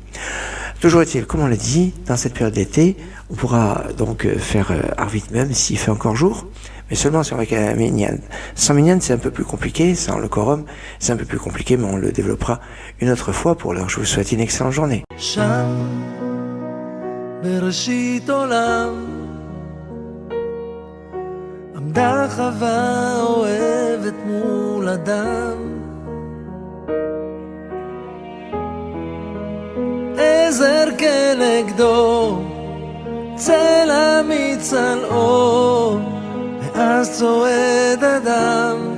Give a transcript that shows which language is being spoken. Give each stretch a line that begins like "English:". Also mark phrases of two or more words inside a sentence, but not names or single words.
French: Toujours est-il, comme on l'a dit, dans cette période d'été, on pourra donc faire Harvit même s'il fait encore jour, mais seulement avec un minyan. Sans minyan, c'est un peu plus compliqué, sans le quorum, c'est un peu plus compliqué, mais on le développera une autre fois. Pour l'heure, je vous souhaite une excellente journée.
Hebrew: בראשית עולם עמדה חווה אוהבת מול אדם עזר כנגדו צלע מצלעו ואז צועד אדם